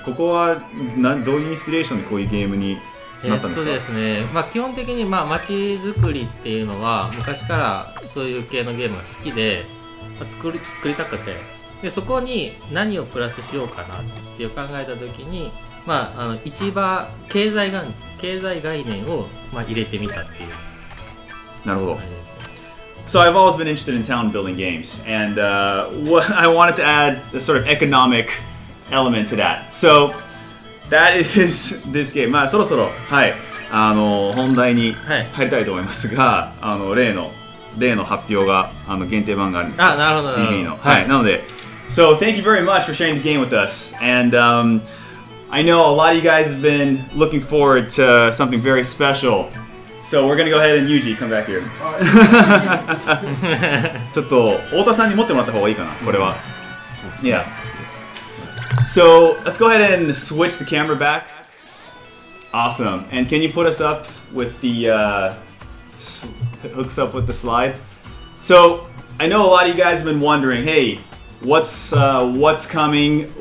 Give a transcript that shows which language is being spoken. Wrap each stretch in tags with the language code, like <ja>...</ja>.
<ja>ここはどういうインスピレーションでこういうゲームになったんですか？ですね、まあ、基本的にまあ街づくりっていうのは昔からそういう系のゲームが好きで、まあ、作りたくて、でそこに何をプラスしようかなっていう考えた時に、まあ、市場経済概念を、まあ、入れてみたっていう。なるほど。</ja> <en>So I've always been interested in town building games, and I wanted to add a sort of economic element to that. So that is this game.</en> <ja>まあそろそろはい本題に入りたいと思いますが、例の発表が限定版があるんですよ。あ、なるほど。 DB のはい。なので、</ja> <en>so thank you very much for sharing the game with us, and I know a lot of you guys have been looking forward to something very special. So we're gonna go ahead and Yuji, come back here.</en> <ja>ちょっと太田さんに持ってもらった方がいいかな、これは。</ja> <en>Yeah. So let's go ahead and switch the camera back. Awesome. And can you put us up with the hooks up with the slide? So I know a lot of you guys have been wondering, hey, what's coming?</en>